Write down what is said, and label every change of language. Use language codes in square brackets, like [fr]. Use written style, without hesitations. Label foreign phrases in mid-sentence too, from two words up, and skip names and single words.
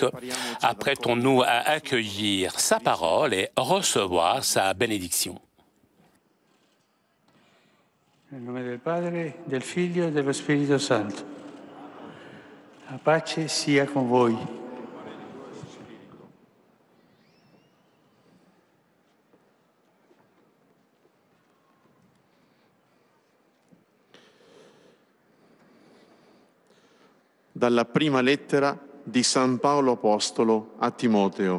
[fr] Apprêtons-nous à accueillir sa parole et recevoir sa bénédiction. [it] Nel nome del Padre, del Figlio e dello Spirito Santo. La pace sia con voi. Dalla prima lettera di San Paolo Apostolo a Timoteo.